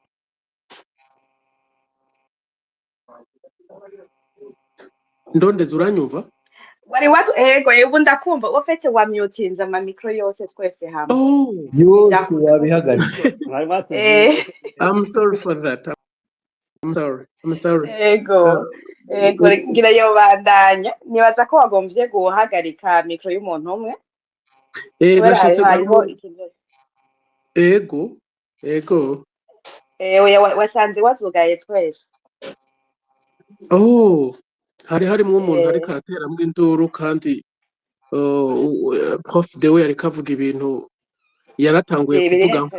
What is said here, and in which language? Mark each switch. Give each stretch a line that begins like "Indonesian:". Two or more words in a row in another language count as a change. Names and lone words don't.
Rundi: Ndondeza uranyumva? wari watu ego ndakumva ufite wa mutinza ama micro yose twese hamwe Oh, yose wabihagaritse. bari batubwiye
English: I'm sorry for that. I'm sorry.
Rundi: ego ngira yo bandanya nibaza ko wagombye guhagarika micro y'umuntu umwe Nashatse hariho ego. wasanze wazugaye twese. Oh, harimwo umuntu ariko arateramwo induru kandi prof Dewe yariko avuga ibintu yaratanguye kuvuga